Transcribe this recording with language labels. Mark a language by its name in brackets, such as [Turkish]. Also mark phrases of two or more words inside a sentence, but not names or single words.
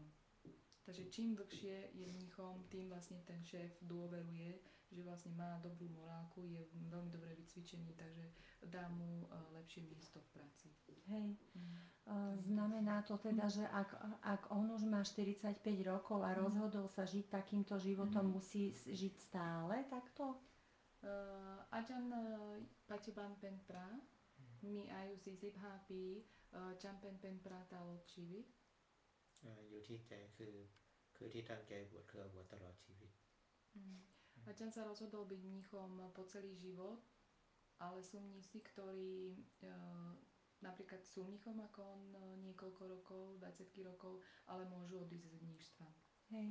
[Slovak] Takže čím dlhšie je mníchom, tým vlastne ten šéf dôveruje, že vlastne má dobrú morálku, je veľmi dobre vycvičený, takže dá mu lepšie miesto v práci. Hej. Znamená to teda, že ak on už má 45 rokov a rozhodol sa žiť takýmto životom, musí žiť stále takto? [Thai] อาจารย์ปัจจุบันเป็นพระมีอายุ45 ปีจำเป็นพระตลอดชีวิต อยู่ที่ใจคือที่ตั้งใจบวชคือบวชตลอดชีวิต [Slovak] Ačan sa rozhodol byť mníchom po celý život, ale sú mnísi, ktorí napríklad sú mníchom ako on niekoľko rokov, 20 rokov, ale môžu odísť z mníštva. Hej.